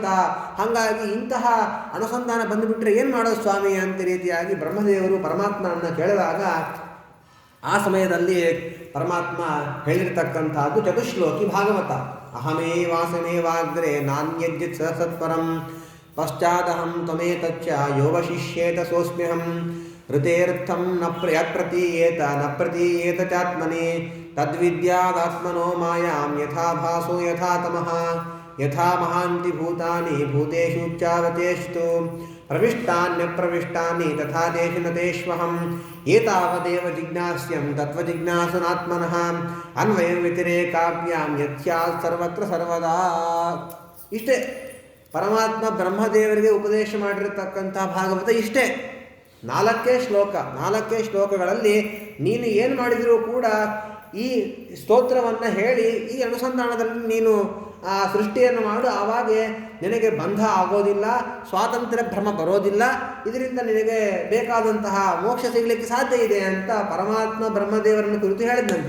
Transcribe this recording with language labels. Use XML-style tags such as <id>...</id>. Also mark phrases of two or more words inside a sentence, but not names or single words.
<kn>ಹಾಗಾಗಿ ಇಂತಹ ಅನುಸಂಧಾನ ಬಂದುಬಿಟ್ರೆ ಏನು ಮಾಡೋದು ಸ್ವಾಮಿ ಅಂತ ರೀತಿಯಾಗಿ ಬ್ರಹ್ಮದೇವರು ಪರಮಾತ್ಮನನ್ನು ಕೇಳಿದಾಗ ಆ ಸಮಯದಲ್ಲಿ ಪರಮಾತ್ಮ ಹೇಳಿರ್ತಕ್ಕಂಥದ್ದು ಚತುಶ್ಲೋಕಿ ಭಾಗವತ.</kn> <sa>ಅಹಮೇ ವಾಸಮೇವಾಗ್ರೆ ನಾನ್ಯಜ್ಜಿತ್ ಸತ್ಪರಂ ಪಶ್ಚಾದಹಂ ತ್ವಮೇತಚ್ಚ ಯೋವಶಿಷ್ಯೇತ ಸೋಸ್ಮ್ಯಹಂ ಋತೇರ್ಥಂ ಯತ್ಪ್ರತೀಯೇತ ನ ಪ್ರತೀಯೇತ ಚಾತ್ಮನೆ ತದ್ವಿದ್ಯಾದಾತ್ಮನೋ ಮಾಯಾಂ ಯಥಾ ಭಾಸೋ ಯಥಾ ತಮಃ ಯಥಾ ಮಹಾಂತಿ ಭೂತಾನಿ ಭೂತೇಷು ಚಾವತೇಷು ಪ್ರವಿಷ್ಟಾನ್ಯಪ್ರವಿಷ್ಟಾನಿ ತಥಾ ತೇಷು ನ ತೇಷ್ವಹಂ ಏತಾವದೇವ ಜಿಜ್ಞಾಸ್ಯಂ ತತ್ವಜಿಜ್ಞಾಸನಾತ್ಮನಃ ಅನ್ವಯಂ ವ್ಯತಿರೇಕಾಭ್ಯಾಂ ಯತ್ಸ್ಯಾತ್ ಸರ್ವತ್ರ ಸರ್ವದಾ.</sa> <kn>ಇಷ್ಟೇ ಪರಮಾತ್ಮ ಬ್ರಹ್ಮದೇವರಿಗೆ ಉಪದೇಶ ಮಾಡಿರತಕ್ಕಂಥ ಭಾಗವತ ಇಷ್ಟೇ. 4 ಶ್ಲೋಕಗಳಲ್ಲಿ ನೀನು ಏನು ಮಾಡಿದರೂ ಕೂಡ ಈ ಸ್ತೋತ್ರವನ್ನು ಹೇಳಿ ಈ ಅನುಸಂಧಾನದಲ್ಲಿ ನೀನು ಆ ಸೃಷ್ಟಿಯನ್ನು ಮಾಡು, ಆವಾಗ ನಿನಗೆ ಬಂಧ ಆಗೋದಿಲ್ಲ, ಸ್ವಾತಂತ್ರ್ಯ ಭ್ರಮ ಬರೋದಿಲ್ಲ, ಇದರಿಂದ ನಿನಗೆ ಬೇಕಾದಂತಹ ಮೋಕ್ಷ ಸಿಗಲಿಕ್ಕೆ ಸಾಧ್ಯ ಇದೆ ಅಂತ ಪರಮಾತ್ಮ ಬ್ರಹ್ಮದೇವರನ್ನು ಕುರಿತು ಹೇಳಿದಂತೆ.</kn>